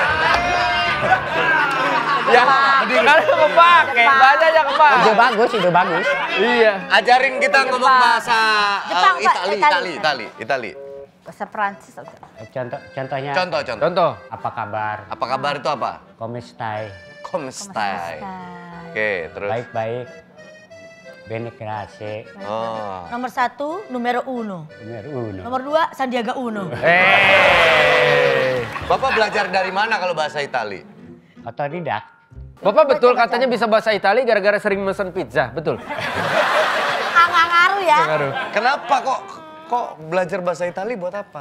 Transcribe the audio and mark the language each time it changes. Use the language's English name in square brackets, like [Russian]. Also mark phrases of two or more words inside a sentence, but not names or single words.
[Indonesian] Ya, kalian kepake, banyaknya kepake. Ide bagus. Iya. Ajarin kita ngomong bahasa Jepang, Pak. Itali. Bahasa Prancis. Contohnya. Contoh. Apa kabar? Apa kabar itu apa? [Italian] Come stai? Come stai. [Indonesian] Oke, terus. Baik. [Italian] Bene grazie. [Indonesian] Oh. Nomor 1, numero 1. [Italian] Numero uno. [Indonesian] Nomor 2, Sandiaga Uno. Bapak belajar dari mana kalau bahasa Itali? Otodidak. Bapak betul katanya bisa bahasa Itali gara-gara sering mesen pizza, betul? Nggak ngaruh ya. Kenapa kok belajar bahasa Itali buat apa?